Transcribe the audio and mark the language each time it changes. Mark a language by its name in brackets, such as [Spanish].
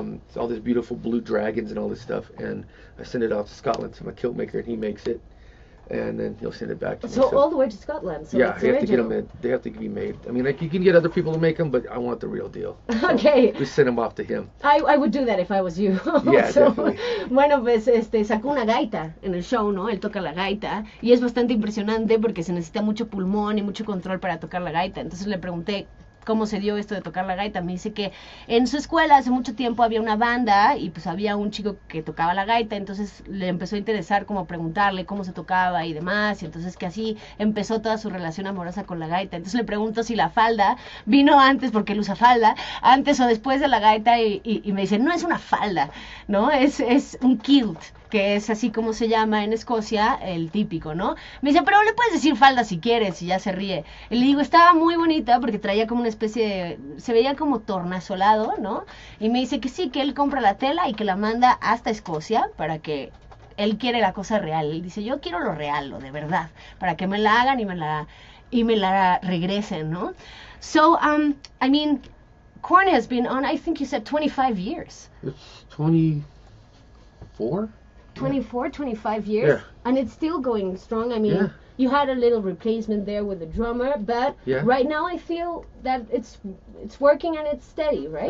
[English] It's all this beautiful blue dragons and all this stuff, and I send it off to Scotland to my kilt maker, and he makes it, and then he'll send it back to me. So all the way to Scotland. So yeah, it's they have to get original. them. They have to be made. I mean, like you can get other people to make them, but I want the real deal. So Okay. we send them off to him. I would do that if I was you. Yeah, So, definitely. [Spanish] Bueno, pues sacó una gaita en el show, ¿no? Él toca la gaita y es bastante impresionante porque se necesita mucho pulmón y mucho control para tocar la gaita. Entonces le pregunté, cómo se dio esto de tocar la gaita. Me dice que en su escuela hace mucho tiempo había una banda y pues había un chico que tocaba la gaita, entonces le empezó a interesar como preguntarle cómo se tocaba y demás, y entonces que así empezó toda su relación amorosa con la gaita. Entonces le pregunto si la falda vino antes, porque él usa falda, antes o después de la gaita, y me dice, no es una falda, ¿no? Es un kilt, que es así como se llama en Escocia, el típico, ¿no? Me dice, pero le puedes decir falda si quieres, y ya se ríe. Y le digo, estaba muy bonita porque traía como una especie de, se veía como tornasolado, ¿no? Y me dice que sí, que él compra la tela y que la manda hasta Escocia para que él quiere la cosa real. Él dice, yo quiero lo real, lo de verdad, para que me la hagan y me la regresen, ¿no? [English] So, I mean, Korn has been on, I think you said 25 years. It's 24? 24, 25 years, yeah. And it's still going strong. I mean, yeah. You had a little replacement there with the drummer, but yeah. right now I feel that it's working and it's steady, right?